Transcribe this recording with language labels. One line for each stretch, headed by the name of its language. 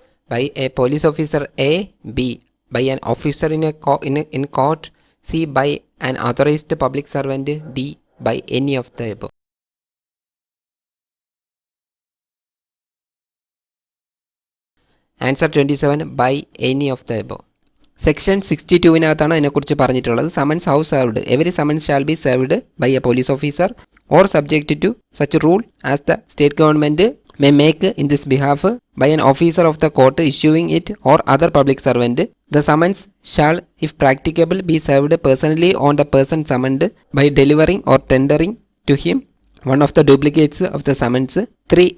English: By a police officer A, B by an officer in court, C by an authorized public servant, D by any of the above. Answer 27, by any of the above.
Malayalam: Section 62-നകത്താണ് അതിനെക്കുറിച്ച് പറഞ്ഞിട്ടുള്ളത്.
English: Summons how served. Every summons shall be served by a police officer or subject to such rule as the state government may make in this behalf by an officer of the court issuing it or other public servant. The summons shall, if practicable, be served personally on the person summoned by delivering or tendering to him one of the duplicates of the summons. 3.